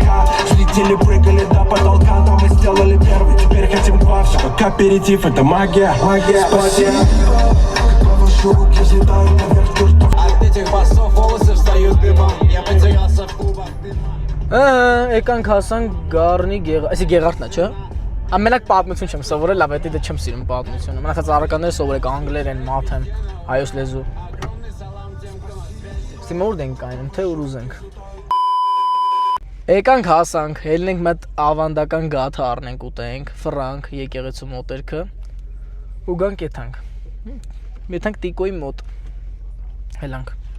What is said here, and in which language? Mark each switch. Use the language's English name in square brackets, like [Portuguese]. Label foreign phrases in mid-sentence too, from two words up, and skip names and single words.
[Russian] Взлетели, прыгали до потолка. Да мы сделали первый, теперь хотим два. Все как аперитив, это магия, магия. Спасибо. Как ваши руки взлетают наверх чертов. От этих басов волосы встают дымом. Я потерялся в клубах дыма. [Armenian] Եկանք հասանք Գառնի այսի Գեղարդն է, չէ՞։ Ամենակ պատմություն չեմ սովորել, լավ է, դա չեմ սիրում պատմությունը։ Մնացած առականները սովորեք անգլերեն, մաթեմ, հայոց լեզու։ Ստի մորդ ենք կայնում, թե ուր ուզենք։ Եկանք հասանք, ելնենք մեծ ավանդական գաթը առնենք ուտենք, ֆրանկ, եկեղեցու մոտերքը ու գանք եթանք։ Եթանք տիկոյի մոտ։ Հելանք։